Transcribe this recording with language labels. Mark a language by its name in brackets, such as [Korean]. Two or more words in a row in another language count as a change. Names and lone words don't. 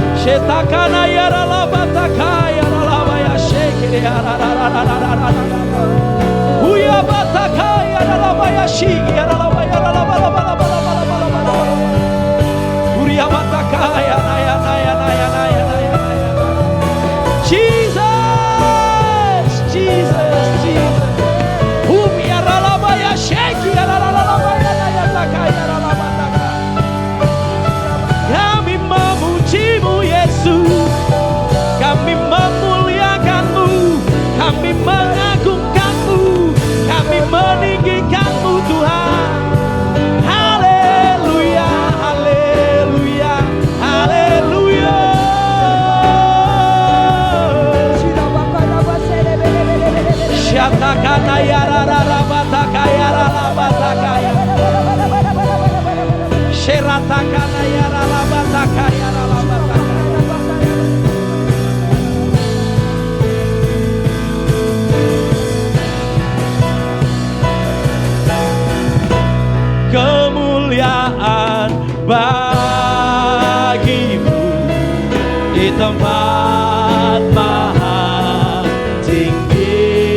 [Indonesian] Shetakana yaralabataka yaralabaya shekere yararararararararara. Uyabataka yaralabaya shigi yaralabaya yaralabalabalabalabalabalabala. Uriyabataka yanaya. Jesus, Jesus, Jesus. Yaralabaya sheki yaralabaya yataka yaralabataka. Kami memujimu Yesus, kami memuliakanmu, kami mengagungkanmu, kami meninggikanmu Tuhan. Haleluya, haleluya, haleluya. Syatakana yararabataka yaralabataka ya. Sheratakana yaralabataka yaralabataka. Kemuliaan bagimu di tempat maha tinggi.